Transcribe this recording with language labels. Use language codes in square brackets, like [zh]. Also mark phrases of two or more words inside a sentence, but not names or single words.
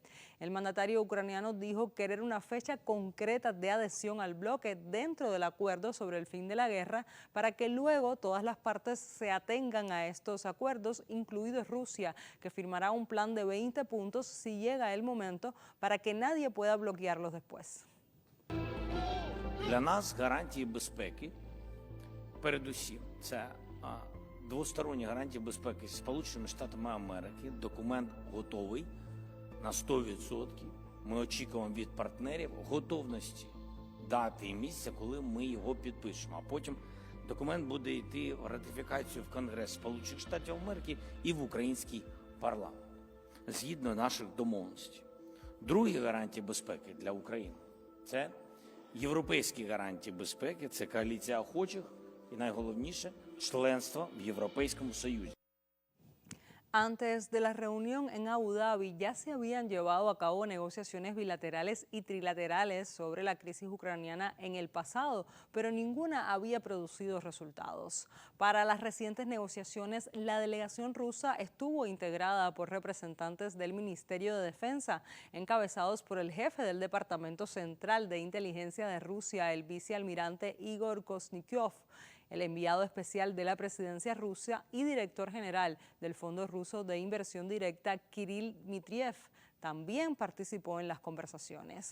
[es] El mandatario ucraniano dijo querer una fecha concreta de adhesión al bloque dentro del acuerdo sobre el fin de la guerra, para que luego todas las partes se atengan a estos acuerdos, incluido Rusia, que firmará un plan de 20 puntos si llega el momento, para que nadie pueda bloquearlos después. [uk] Для нас гарантії безпеки, передусім, це двосторонні гарантії безпеки з Сполученими Штатами Америки. Документ готовий на 100%. Ми очікуємо від партнерів готовності дати і місця, коли ми його підпишемо. А потім документ буде йти в ратифікацію в Конгрес Сполучених Штатів Америки і в український парламент, згідно наших домовленостей. Другі гарантії безпеки для України – це європейські гарантії безпеки, це коаліція охочих і, найголовніше, членство в Європейському Союзі. [es] Antes de la reunión en Abu Dhabi ya se habían llevado a cabo negociaciones bilaterales y trilaterales sobre la crisis ucraniana en el pasado, pero ninguna había producido resultados. Para las recientes negociaciones, la delegación rusa estuvo integrada por representantes del Ministerio de Defensa, encabezados por el jefe del Departamento Central de Inteligencia de Rusia, el vicealmirante Igor Koznikyov, el enviado especial de la presidencia rusa y director general del Fondo Ruso de Inversión Directa, Kirill Dmitriev, también participó en las conversaciones.